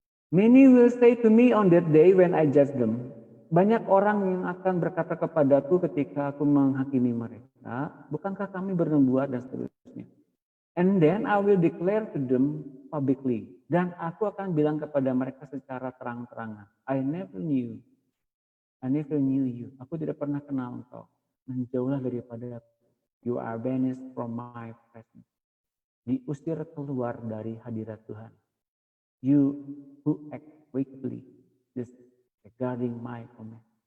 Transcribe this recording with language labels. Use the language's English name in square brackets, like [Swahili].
[English] Many will say to me on that day when I judge them. [Indonesian] Banyak orang yang akan berkata kepadaku ketika aku menghakimi mereka, bukankah kami bernubuat dan seterusnya. [English] And then I will declare to them publicly. [Indonesian] Dan aku akan bilang kepada mereka secara terang-terangan, [English] I never knew you. [Indonesian] Aku tidak pernah kenal engkau. Menjauhlah daripada aku. [English] You are banished from my presence. [Indonesian] Diusir keluar dari hadirat Tuhan. [English] You who act wickedly, disregarding my command.